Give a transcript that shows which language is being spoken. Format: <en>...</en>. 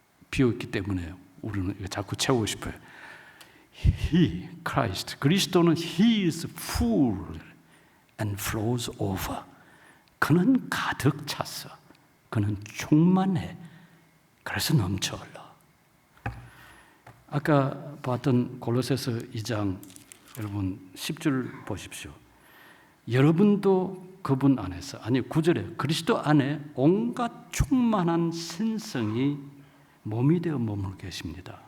<ko>비어 있기 때문에 우리는 자꾸 채우고 싶어요.</ko> <en>He, Christ,</en> <ko>그리스도는</ko> <en>He is full and flows over.</en> <ko>그는 가득 찼어. 그는 충만해. 그래서 넘쳐 흘러. 아까 봤던 골로새서 2장 여러분 10절 보십시오. 여러분도 그분 안에서, 아니 9절에 그리스도 안에 온갖 충만한 신성이 몸이 되어 머물고 계십니다.</ko>